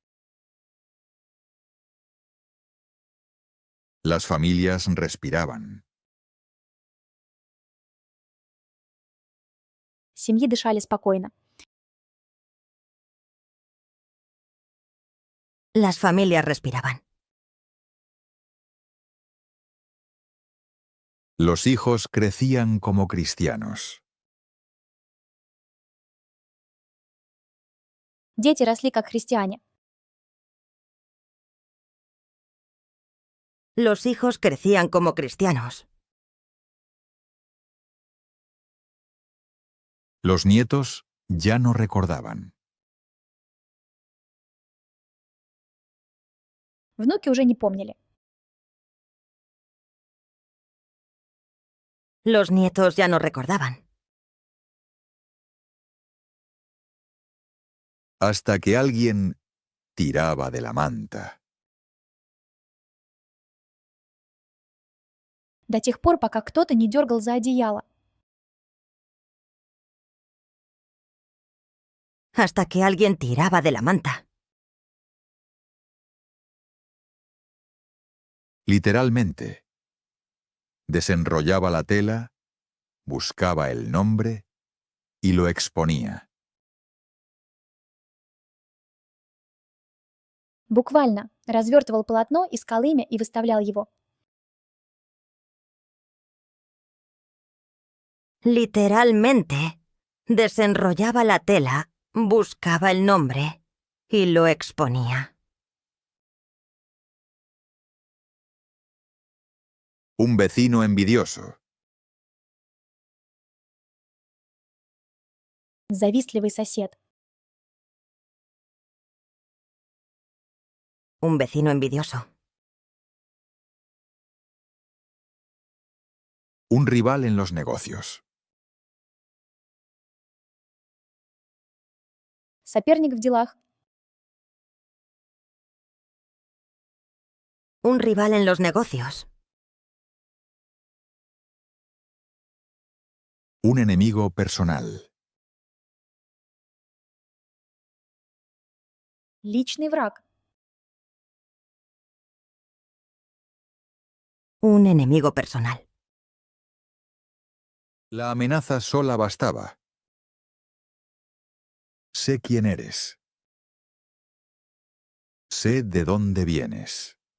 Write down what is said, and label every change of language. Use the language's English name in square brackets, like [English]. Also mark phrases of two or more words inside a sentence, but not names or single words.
[Spanish] Las familias respiraban. [Russian] Семьи дышали спокойно. [Spanish] Las familias respiraban. Los hijos crecían como cristianos. [Russian] Дети росли как христиане. [Spanish] Los hijos crecían como cristianos. Los nietos ya no recordaban. [Russian] Внуки уже не помнили. [Spanish] Los nietos ya no recordaban. Hasta que alguien tiraba de la manta. [Russian] До тех пор, пока кто-то не дергал за одеяло. [Spanish] Hasta que alguien tiraba de la manta. Literalmente. Desenrollaba la tela, buscaba el nombre y lo exponía. [Russian] Буквально развертывал полотно, искал имя и выставлял его. [Spanish] Literalmente, desenrollaba la tela, buscaba el nombre y lo exponía. Un vecino envidioso. [Russian] Завистливый сосед. [Spanish] Un vecino envidioso. Un rival en los negocios. [Russian] Соперник в делах. [Spanish] Un rival en los negocios. Un enemigo personal. [Russian] Личный враг. [Spanish] Un enemigo personal. La amenaza sola bastaba. Sé quién eres. Sé de dónde vienes.